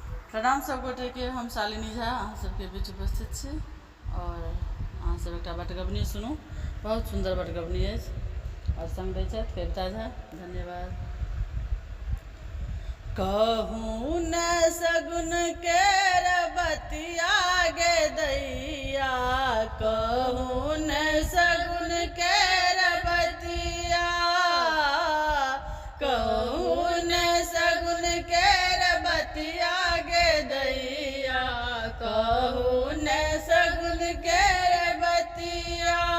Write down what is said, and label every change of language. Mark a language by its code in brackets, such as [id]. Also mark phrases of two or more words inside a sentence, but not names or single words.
[mai] प्रणाम सब गोटे के। हम शालिनी झा अहाँ सबके बीच उपस्थित छी और अहाँ सब एकटा बटगबनी सुनू। बहुत सुंदर बटगबनी अछि और संग दै छथि कविता झा। धन्यवाद। कहूँ न सगुन केर बतिया गे दैया, कहूँ न सगुन केर बतिया, कहूँ न सगुन केर बतिया गे दैया, कहूँ न सगुन केर बतिया।